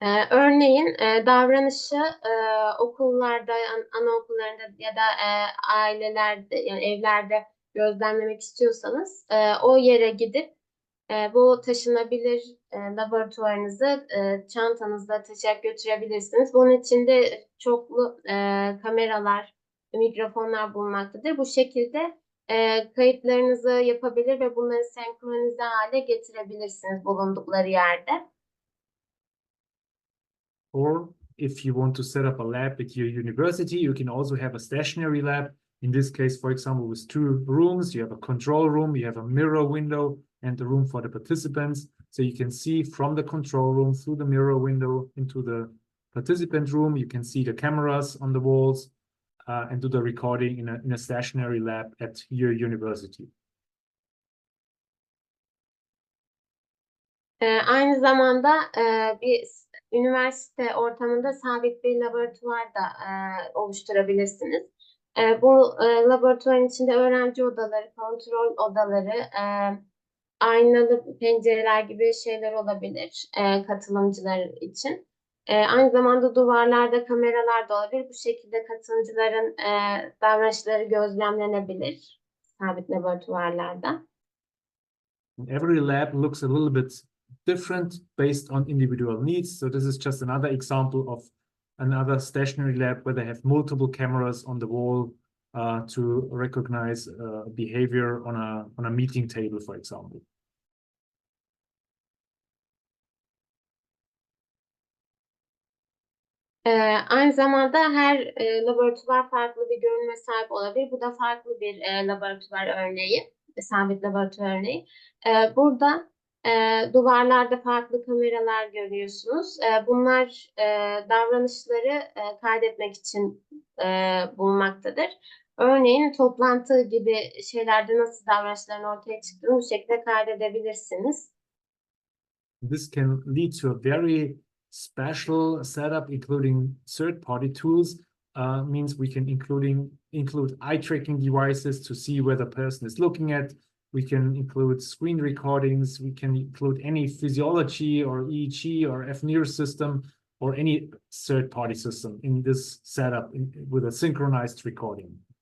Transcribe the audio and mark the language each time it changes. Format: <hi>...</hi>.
<tr>Örneğin davranışı okullarda, anaokullarında ya da ailelerde, yani evlerde gözlemlemek istiyorsanız o yere gidip bu taşınabilir laboratuvarınızı çantanızda taşıyarak götürebilirsiniz. Bunun içinde çoklu kameralar, mikrofonlar bulunmaktadır. Bu şekilde kayıtlarınızı yapabilir ve bunları senkronize hale getirebilirsiniz bulundukları yerde.</tr> <en>Or if you want to set up a lab at your university, you can also have a stationary lab. In this case, for example, with 2 rooms, you have a control room, you have a mirror window, and the room for the participants. So you can see from the control room through the mirror window into the participant room. You can see the cameras on the walls and do the recording in a stationary lab at your university.</en> <tr>Aynı zamanda bir üniversite ortamında sabit bir laboratuvar da oluşturabilirsiniz. Bu laboratuvarın içinde öğrenci odaları, kontrol odaları, aynalı pencereler gibi şeyler olabilir katılımcılar için. Aynı zamanda duvarlarda kameralar da olabilir. Bu şekilde katılımcıların davranışları gözlemlenebilir sabit laboratuvarlarda.</tr> <en>Every lab looks a little bit different based on individual needs. So this is just another example of another stationary lab where they have multiple cameras on the wall to recognize behavior on a meeting table, for example.</en> <tr>Aynı zamanda her laboratuvar farklı bir görünüme sahip olabilir. Bu da farklı bir laboratuvar örneği, sabit laboratuvar örneği. Burada duvarlarda farklı kameralar görüyorsunuz. Bunlar davranışları kaydetmek için bulunmaktadır. Örneğin toplantı gibi şeylerde nasıl davranışların ortaya çıktığını bu şekilde kaydedebilirsiniz.</tr> <en>This can lead to a very special setup, including third-party tools. Means we can include eye tracking devices to see where the person is looking at. We can include screen recordings. We can include any physiology or EEG or FNIR system or any third-party system in this setup with a synchronized recording.</en>